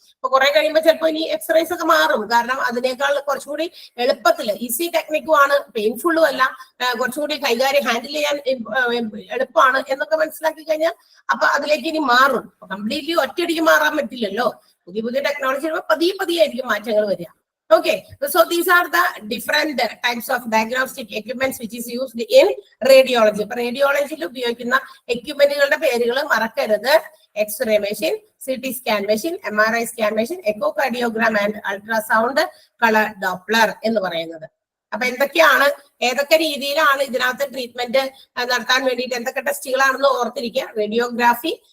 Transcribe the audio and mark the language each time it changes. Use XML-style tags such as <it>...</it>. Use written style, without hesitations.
<ml>അപ്പൊ കുറെ കഴിയുമ്പോൾ ചിലപ്പോൾ ഇനി എക്സ്റേസ് ഒക്കെ മാറും. കാരണം അതിനേക്കാൾ കുറച്ചുകൂടി എളുപ്പത്തില് ഈസി ടെക്നിക്കും ആണ്, പെയിൻഫുള്ളും അല്ല, കുറച്ചുകൂടി കൈകാര്യം ഹാൻഡിൽ ചെയ്യാൻ എളുപ്പമാണ് എന്നൊക്കെ മനസ്സിലാക്കി കഴിഞ്ഞാൽ അപ്പൊ അതിലേക്ക് ഇനി മാറും. കംപ്ലീറ്റ്ലി ഒറ്റയടിക്ക് മാറാൻ പറ്റില്ലല്ലോ. പുതിയ ടെക്നോളജി പതിയെ ആയിരിക്കും മാറ്റങ്ങൾ വരിക.</ml> <en>Okay, so these are the different types of diagnostic equipments which is used in radiology.</en> <ml>ഇപ്പൊ റേഡിയോളജിയിൽ ഉപയോഗിക്കുന്ന എക്യുപ്മെന്റുകളുടെ പേരുകൾ മറക്കരുത്. X-ray machine, CT scan machine, MRI scan machine, echo cardiogram and ultrasound colour Doppler എന്ന് പറയുന്നത്. അപ്പൊ എന്തൊക്കെയാണ്, ഏതൊക്കെ രീതിയിലാണ് ഇതിനകത്ത് ട്രീറ്റ്മെന്റ് നടത്താൻ വേണ്ടിയിട്ട് എന്തൊക്കെ ടെസ്റ്റുകളാണെന്ന് ഓർത്തിരിക്കുക. റേഡിയോഗ്രാഫി,</ml>